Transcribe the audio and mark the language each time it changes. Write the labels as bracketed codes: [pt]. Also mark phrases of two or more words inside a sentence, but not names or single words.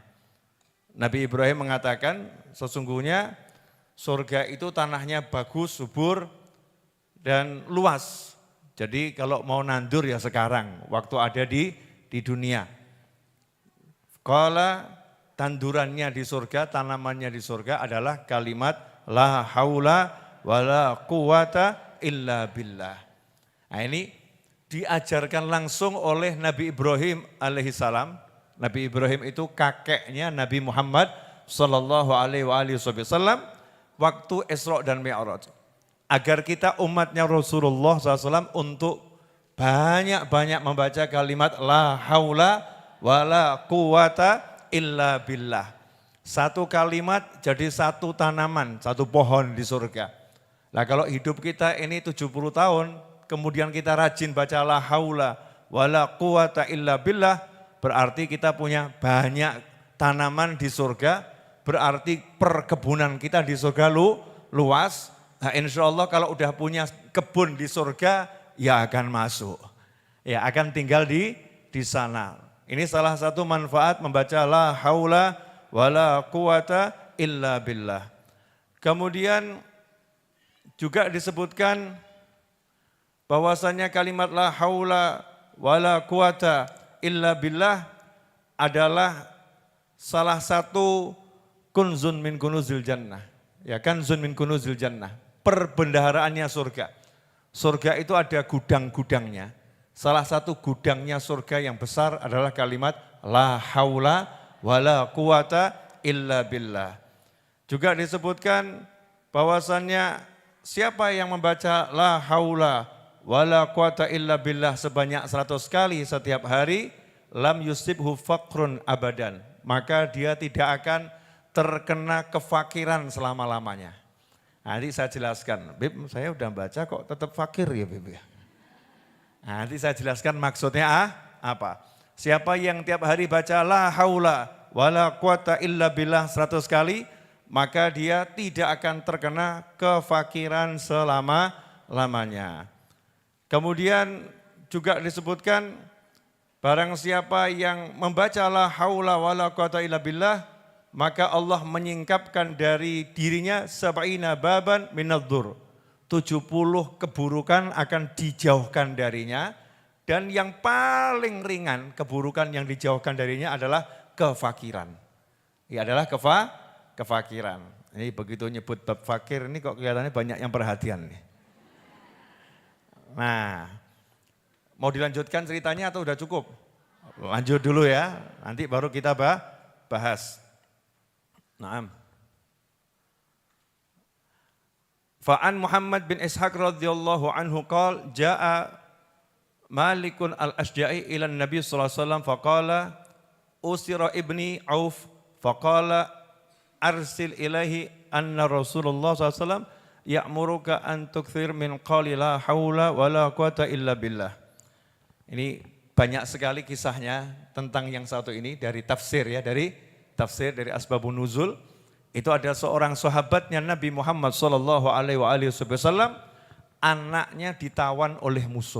[id] Nabi Ibrahim mengatakan, sesungguhnya surga itu tanahnya bagus, subur, dan luas. Jadi kalau mau nandur ya sekarang, waktu ada di dunia. Kalau tandurannya di surga, tanamannya di surga adalah kalimat [ar] لا حول ولا قوة إلا بالله. [id] Nah ini diajarkan langsung oleh Nabi Ibrahim [ar] عليه السلام. [id] Nabi Ibrahim itu kakeknya Nabi Muhammad [ar] صلى الله عليه وسلم [id] waktu Isra dan Mi'raj. Agar kita umatnya Rasulullah SAW untuk banyak-banyak membaca kalimat [ar] لا حول ولا قوة إلا بالله. [id] Satu kalimat jadi satu tanaman, satu pohon di surga. Nah kalau hidup kita ini 70 tahun, kemudian kita rajin baca [ar] لا حول ولا قوة إلا بالله, [id] berarti kita punya banyak tanaman di surga, berarti perkebunan kita di surga luas. Nah [ar] إن شاء الله [id] kalau udah punya kebun di surga, ya akan masuk. Ya akan tinggal di sana. Ini salah satu manfaat membaca [ar] لا حول ولا قوة إلا بالله. [id] Kemudian juga disebutkan bahwasanya kalimat [ar] لا حول ولا قوة إلا بالله [id] adalah salah satu [ar] كنز من كنوز الجنة. [id] Ya, [ar] كنز من كنوز الجنة, [id] perbendaharaannya surga. Surga itu ada gudang-gudangnya. Salah satu gudangnya surga yang besar adalah kalimat [ar] لا حول ولا قوة إلا بالله. [id] Juga disebutkan bahwasannya siapa yang membaca [ar] لا حول ولا قوة إلا بالله [id] sebanyak 100 kali setiap hari, [ar] لم يصبه فقر أبدا, [id] maka dia tidak akan terkena kefakiran selama-lamanya. Nanti saya jelaskan, Bib saya udah baca kok tetap fakir ya Bib ya. Nanti saya jelaskan maksudnya apa. Siapa yang tiap hari baca [ar] لا حول ولا قوة إلا بالله [id] 100 kali, maka dia tidak akan terkena kefakiran selama-lamanya. Kemudian juga disebutkan barang siapa yang membaca [ar] لا حول ولا قوة إلا بالله, [id] maka Allah menyingkapkan dari dirinya [ar] سبعين بابا من الضر. [id] 70 keburukan akan dijauhkan darinya, dan yang paling ringan keburukan yang dijauhkan darinya adalah kefakiran. Ya, adalah kefakiran. Ini begitu nyebut bab fakir ini kok kelihatannya banyak yang perhatian nih. Nah, mau dilanjutkan ceritanya atau udah cukup? Lanjut dulu ya, nanti baru kita bahas. Naam. [ar] فعن محمد بن إسحاق رضي الله عنه قال جاء مالك الأشجعي إلى النبي صلى الله عليه وسلم فقال أسر ابني عوف فقال أرسل إليه أن رسول الله صلى الله عليه وسلم يأمرك أن تكثر من قول لا حول ولا قوة إلا بالله. [id] Ini banyak sekali kisahnya tentang yang satu ini dari tafsir ya, dari Asbabun Nuzul. Itu ada seorang sahabatnya Nabi Muhammad [ar] صلى الله عليه وسلم, [id] anaknya ditawan oleh musuh.